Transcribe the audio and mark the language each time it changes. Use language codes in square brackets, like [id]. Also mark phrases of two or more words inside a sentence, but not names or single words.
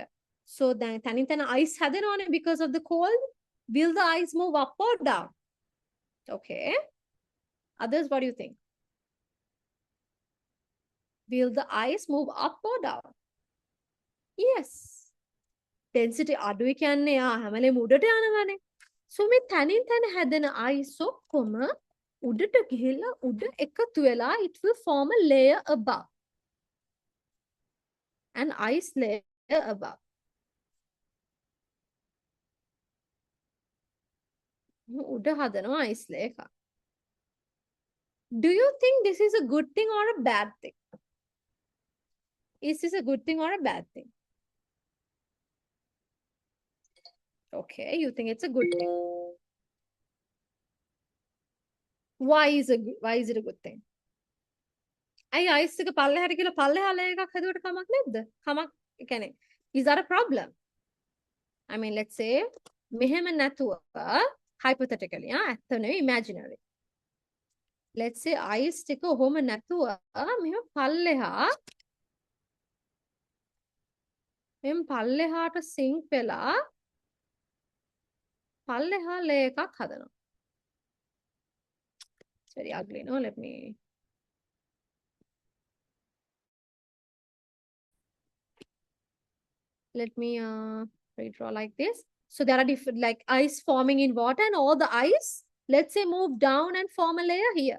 [en] So then ice because of the cold. Will the ice move up or down? Okay. Others, what do you think? Will the ice move up or down? [si] Yes. Density අඩුයි කියන්නේ හැමලේම උඩට යනවානේ. So මේ තනින් තන හැදෙන ice ඔක්කොම උඩට ගිහිල්ලා උඩ එකතු වෙලා [en] it will form a layer above. An ice layer above. [si] උඩ හදනවා [en] ice layer [si] එකක්. [en] Do you think this is a good thing or a bad thing? Is this a good thing or a bad thing? Okay, you think it's a good thing. Why is it a good thing? [si] ඇයි ice එක පල්ලෙහාට කියලා පල්ලෙහා layer එකක් හදුවට කමක් නැද්ද? කමක් කියන්නේ [en] is that a problem? I mean, let's say [si] මෙහෙම නැතුව [en] hypothetically [si] ඇත්ත නෙවෙයි [en] imaginary. Let's say [si] ice ටික ඔහොම නැතුව මෙහෙම පල්ලෙහාට sink වෙලා පල්ලෙහා layer එකක් හදනවා. [en] It's very ugly, no? Let me redraw like this. So there are different like ice forming in water and all the ice, let's say, move down and form a layer here.